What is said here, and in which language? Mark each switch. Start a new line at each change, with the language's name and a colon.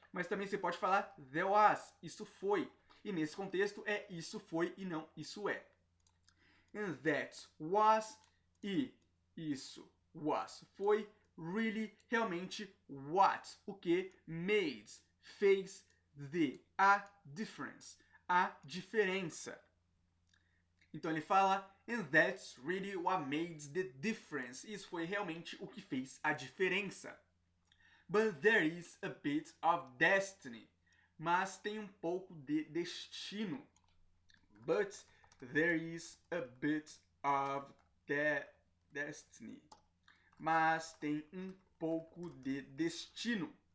Portuguese: Mas também você pode falar
English: there was,
Portuguese: isso foi. E nesse contexto é isso foi e não isso é.
English: And that was,
Portuguese: e isso was, foi really, realmente, what, o que made, fez a difference, a diferença. Então ele fala,
English: and that's really what made the difference.
Portuguese: Isso foi realmente o que fez a diferença.
English: But there is a bit of destiny.
Portuguese: Mas tem um pouco de destino.
English: But there is a bit of destiny.
Portuguese: Mas tem um pouco de destino.